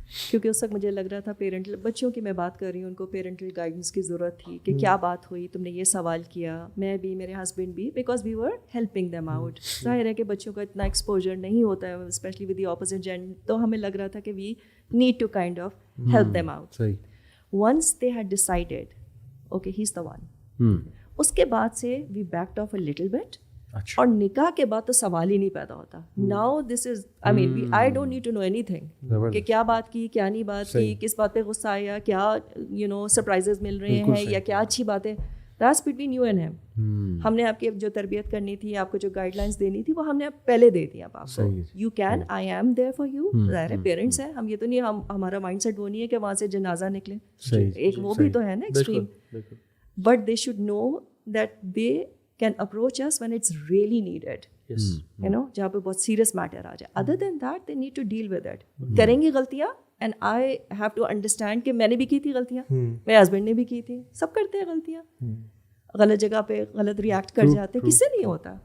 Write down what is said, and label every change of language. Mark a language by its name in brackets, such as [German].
[Urdu] کیونکہ اس وقت مجھے لگ رہا تھا پیرنٹل, بچوں کی میں بات کر رہی ہوں, ان کو پیرنٹل گائیڈنس کی ضرورت تھی کہ کیا بات ہوئی, تم نے یہ سوال کیا, میں بھی, میرے ہسبینڈ بھی, [English] Because we were helping them out. [Urdu] ظاہر ہے کہ بچوں کا اتنا ایکسپوجر نہیں ہوتا ہے especially with the opposite gender, تو ہمیں لگ رہا تھا کہ [English] We need to kind of help them out. Once they had decided, okay, he's the one. [Urdu] اس کے بعد سے [English] we backed off a little bit. [Urdu] اور نکاح کے بعد تو سوال ہی نہیں پیدا ہوتا. [English] Now this is, I mean, I don't need to know anything. [Urdu] کہ کیا بات کی, کیا نہیں بات کی, کس بات پہ غصہ آیا, کیا سرپرائزز مل رہے ہیں, یا کیا اچھی باتیں. [English] That's between you and him. [Urdu] ہم نے آپ کی جو تربیت کرنی تھی, آپ کو جو گائیڈ لائنس دینی تھی, وہ ہم نے پہلے دے دی. اب آپ کو [English] You can, I am there for you. [Urdu] ظاہر ہے پیرنٹس ہیں ہم, یہ تو نہیں ہمارا مائنڈ سیٹ وہ نہیں ہے کہ وہاں سے جنازہ نکلے, ایک وہ بھی تو ہے نا extreme. [English] but they should know that they can approach us when it's really needed, you know, [Urdu] جہاں پہ بہت سیریس میٹر آ جائے. [English] Other than that they need to deal with it. [Urdu] کریں گی غلطیاں, [English] and I have to understand [Urdu] کہ میں نے بھی کی تھی غلطیاں, میرے ہسبینڈ نے بھی کی تھی, سب کرتے ہیں غلطیاں, غلط جگہ پہ غلط ریئیکٹ کر جاتے, کس سے نہیں ہوتا.